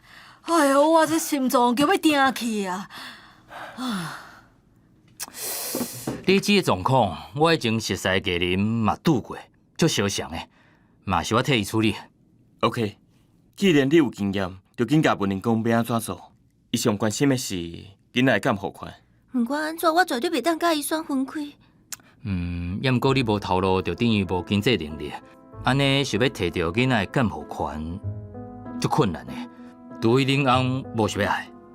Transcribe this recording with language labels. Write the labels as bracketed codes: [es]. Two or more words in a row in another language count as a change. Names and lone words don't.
[nan] 哎呦，我这心脏叫要停去啊！你这个状况，我已经熟悉家人嘛拄过，足相像的，嘛是我替伊处理。 OK， 既然你有经验，就紧甲文玲讲要安怎做。伊上关心的是囡仔会敢付款。毋管安怎，我绝对袂当甲伊选分开。也毋过你无头路，就等于无经济能力，安尼想要摕到囡仔的监护权，足困难的。除非恁翁无想要爱。